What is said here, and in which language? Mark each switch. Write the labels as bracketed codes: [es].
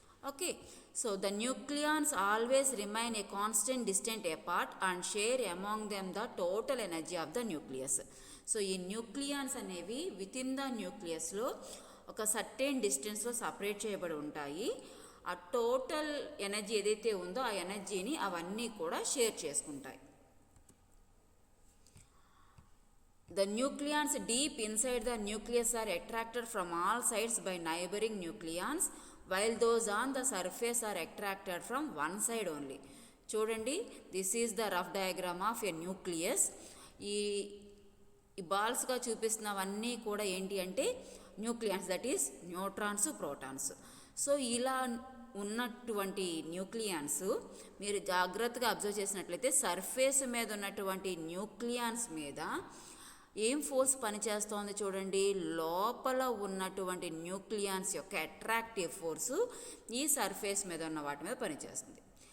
[en] Okay, so the nucleons always remain a constant distant apart and share among them the total energy of the nucleus. [te] So ఈ nucleons అనేవి [en] within the [te] న్యూక్లియస్లో ఒక certain డిస్టెన్స్లో separate చేయబడి ఉంటాయి. ఆ total energy ఏదైతే ఉందో ఆ ఎనర్జీని అవన్నీ కూడా షేర్ చేసుకుంటాయి. [en] The nucleons deep inside the nucleus are attracted from all sides by neighboring nucleons, while those on the surface are attracted from one side only. [te] చూడండి, [en] This is the rough diagram of a nucleus. [te] ఈ బాల్స్గా చూపిస్తున్నవన్నీ కూడా ఏంటి అంటే nucleons, [en] That is neutrons, protons. [te] So ఇలా ఉన్నటువంటి nucleons మీరు జాగ్రత్తగా observe చేసినట్లయితే సర్ఫేస్ మీద ఉన్నటువంటి న్యూక్లియన్స్ మీద ఏం ఫోర్స్ పనిచేస్తోంది చూడండి, లోపల ఉన్నటువంటి న్యూక్లియన్స్ యొక్క అట్రాక్టివ్ ఫోర్సు ఈ సర్ఫేస్ మీద ఉన్న వాటి మీద పనిచేస్తుంది.